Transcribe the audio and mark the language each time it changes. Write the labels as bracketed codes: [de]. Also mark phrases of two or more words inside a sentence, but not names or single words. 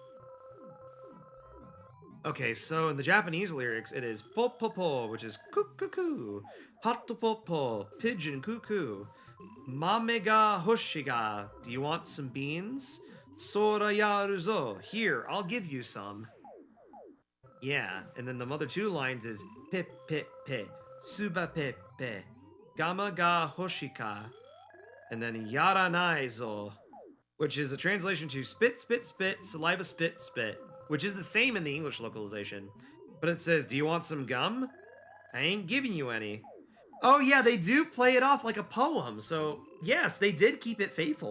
[en] Okay, so in the Japanese lyrics, it is [ja] ぽっぽっぽ, [en] which is cuckoo, [ja] 鳩ぽっぽ, [en] pigeon cuckoo, [ja] 豆が欲しが, [en] do you want some beans? [ja] そらやるぞ, [en] here, I'll give you some. Yeah, and then the Mother 2 lines is [ja] ぺっぺっぺ、唾ぺっぺ、ガマが欲しか, [en] and then [ja] やらないぞ, [en] which is a translation to spit, spit, spit, saliva, spit, spit, which is the same in the English localization. But it says, do you want some gum? I ain't giving you any. Oh yeah, they do play it off like a poem. So yes, they did keep it faithful.